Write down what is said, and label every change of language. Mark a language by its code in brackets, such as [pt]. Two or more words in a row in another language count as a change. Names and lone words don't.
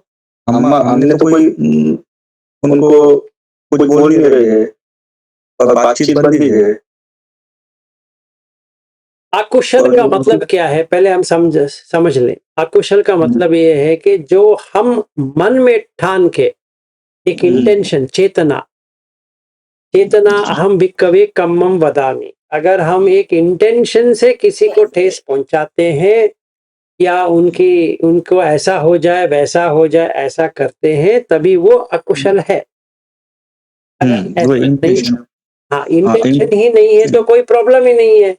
[hi] हमने तो कोई उनको कुछ बोल नहीं रहे हैं और बातचीत बंदी है। अकुशल का मतलब क्या है, पहले हम समझ लें। अकुशल का मतलब ये है कि जो हम मन में ठान के एक इंटेंशन, [pi] चेतना अहम भिक्खवे कम्मम वदामि, [hi] अगर हम एक इंटेंशन से किसी को ठेस पहुंचाते हैं, या उनको ऐसा हो जाए वैसा हो जाए ऐसा करते हैं, तभी वो अकुशल है। वो इंटेंशन, हाँ, इंटेंशन ही नहीं है तो कोई प्रॉब्लम ही नहीं है।